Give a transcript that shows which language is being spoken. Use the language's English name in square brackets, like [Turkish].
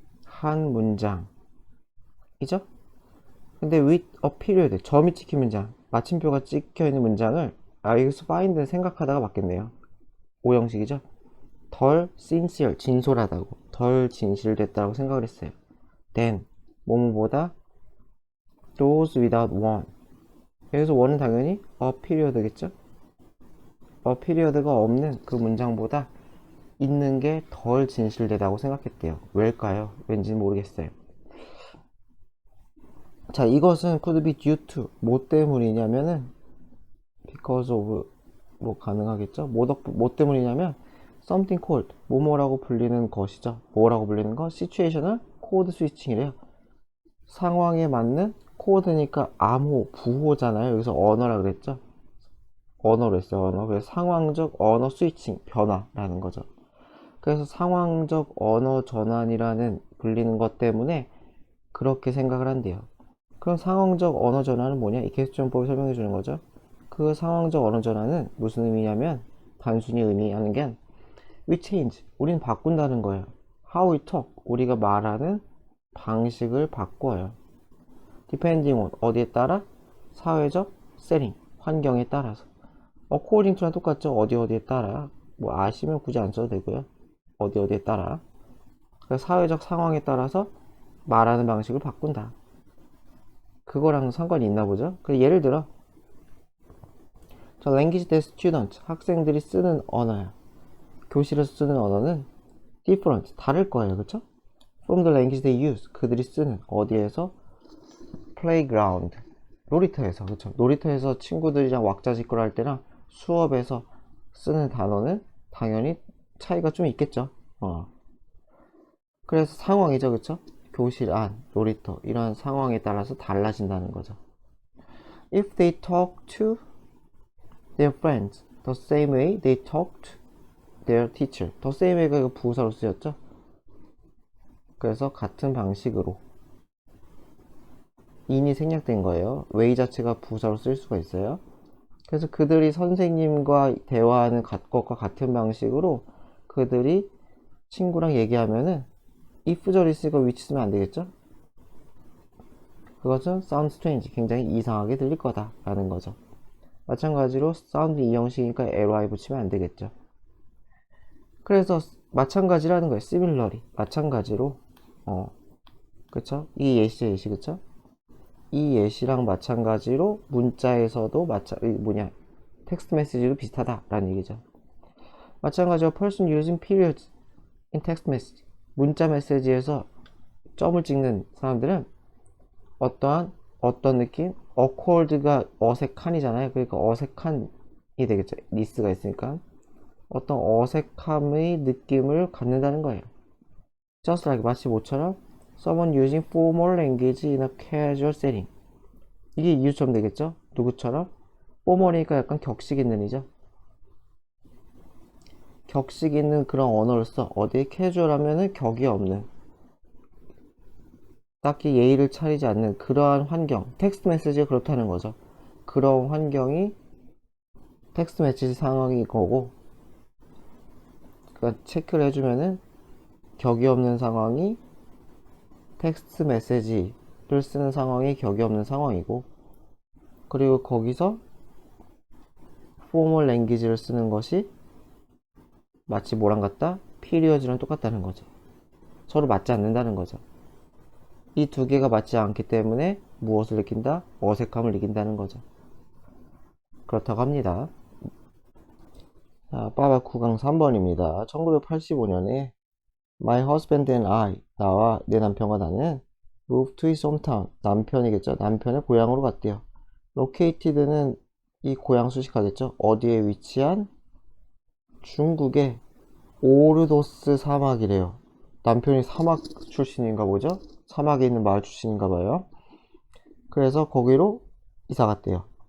[Korean] 한 문장이죠. 근데 [English] with a period [Korean] 점이 찍힌 문장 마침표가 찍혀 있는 문장을 여기서 find는 생각하다가 맞겠네요. 오형식이죠. 덜 sincere 진솔하다고 덜 진실됐다고 생각을 했어요. [English] then [Korean] 뭐뭐보다 [English] those without one [Korean] 여기서 one은 당연히 [English] a period겠죠. [Korean] a period가 없는 그 문장보다 있는 게 덜 진실되다고 생각했대요. 왜일까요? 왠지 모르겠어요. 자, 이것은 [English] could be due to [Korean] 뭐 때문이냐면은 [English] because of [Korean] 뭐 가능하겠죠. 뭐 때문이냐면 [English] something called [Korean] 뭐뭐라고 불리는 것이죠. 뭐라고 불리는 거? [English] situational code switching이래요. [Korean] 상황에 맞는 코드니까 암호 부호잖아요. 여기서 언어라 그랬죠. 언어로 했어요. 언어. 그래서 상황적 언어 스위칭 변화라는 거죠. 그래서 상황적 언어 전환이라는 불리는 것 때문에 그렇게 생각을 한대요. 그럼 상황적 언어 전환은 뭐냐? 이 개수정법이 설명해 주는 거죠. 그 상황적 언어 전환은 무슨 의미냐면 단순히 의미하는 게 [English] we change, [Korean] 우린 바꾼다는 거예요. [English] how we talk, [Korean] 우리가 말하는 방식을 바꿔요. [English] depending on, [Korean] 어디에 따라? 사회적 setting, 환경에 따라서. [English] according to [Korean] 랑 똑같죠. 어디에 따라. 뭐 아시면 굳이 안 써도 되고요. 어디에 따라. 그래서 사회적 상황에 따라서 말하는 방식을 바꾼다. 그거랑 상관이 있나 보죠. 예를 들어 저 [English] language the student [Korean] 학생들이 쓰는 언어야. 교실에서 쓰는 언어는 different 다를 거예요. 그쵸? [English] from the language they use [Korean] 그들이 쓰는 어디에서? playground 놀이터에서. 그쵸? 놀이터에서 친구들이랑 왁자지껄 할 때랑 수업에서 쓰는 단어는 당연히 차이가 좀 있겠죠. 그래서 상황이죠. 그쵸? 교실 안, 놀이터 이런 상황에 따라서 달라진다는 거죠. [English] If they talk to their friends the same way they talked their teacher the same way가 [Korean] 부사로 쓰였죠. 그래서 같은 방식으로 in이 생략된 거예요. way 자체가 부사로 쓸 수가 있어요. 그래서 그들이 선생님과 대화하는 것과 같은 방식으로 그들이 친구랑 얘기하면은 if 절 있으니까 which 쓰면 안 되겠죠. 그것은 [English] sound strange [Korean] 굉장히 이상하게 들릴 거다 라는 거죠. 마찬가지로 sound 이 형식이니까 ly 붙이면 안 되겠죠. 그래서 마찬가지라는 거예요. similarly 마찬가지로 그쵸? 이 예시 그쵸? 이 예시랑 마찬가지로 문자에서도 텍스트 메시지도 비슷하다라는 얘기죠. 마찬가지로 [English] person using periods in text message [Korean] 문자 메시지에서 점을 찍는 사람들은 어떤 느낌? awkward가 어색한이잖아요. 그러니까 어색한이 되겠죠. 니스가 있으니까 어떤 어색함의 느낌을 갖는다는 거예요. [English] just like [Korean] 마치 모처럼 [English] someone using formal language in a casual setting [Korean] 이게 이유처럼 되겠죠. 누구처럼? formal이니까 약간 격식 있는 이죠. 격식 있는 그런 언어를 써. 어디에 casual 하면은 격이 없는 딱히 예의를 차리지 않는 그러한 환경, 텍스트 메시지가 그렇다는 거죠. 그런 환경이 텍스트 메시지 상황이 거고, 그러니까 체크를 해주면은 격이 없는 상황이 텍스트 메시지를 쓰는 상황이 격이 없는 상황이고, 그리고 거기서 포멀 랭귀지를 쓰는 것이 마치 뭐랑 같다? 피리어즈랑 똑같다는 거죠. 서로 맞지 않는다는 거죠. 이 두 개가 맞지 않기 때문에 무엇을 느낀다? 어색함을 느낀다는 거죠. 그렇다고 합니다. 자, 빠바 9강 3번입니다. [English] 1985년에 My husband and I, [Korean] 나와 내 남편과 나는 [English] moved to his hometown, [Korean] 남편이겠죠. 남편의 고향으로 갔대요. located는 이 고향 수식하겠죠. 어디에 위치한? 중국의 오르도스 사막이래요. 남편이 사막 출신인가 보죠? 사막에 있는 마을 출신인가 봐요. 그래서 거기로 이사 갔대요.